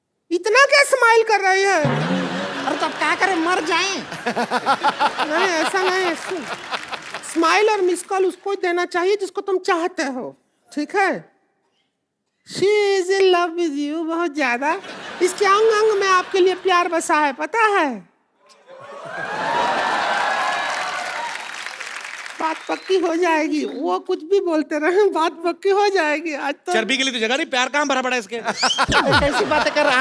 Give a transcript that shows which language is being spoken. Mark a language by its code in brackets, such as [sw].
[hi] इतना क्या स्माइल कर रही है? अरे तो अब क्या करें, मर जाएं? नहीं ऐसा नहीं, स्माइल और मिस कॉल उसको देना चाहिए जिसको तुम चाहते हो, ठीक है? [en] She is in love with you [hi] बहुत ज्यादा। इसके अंग अंग में आपके लिए प्यार बसा है, पता है? बात पक्की हो जाएगी, वो कुछ भी बोलते रहे, बात पक्की हो जाएगी। आज तो चर्बी के लिए तो जगह नहीं, प्यार कहाँ भरा पड़ा है इसके? कैसी बातें कर रहे हैं?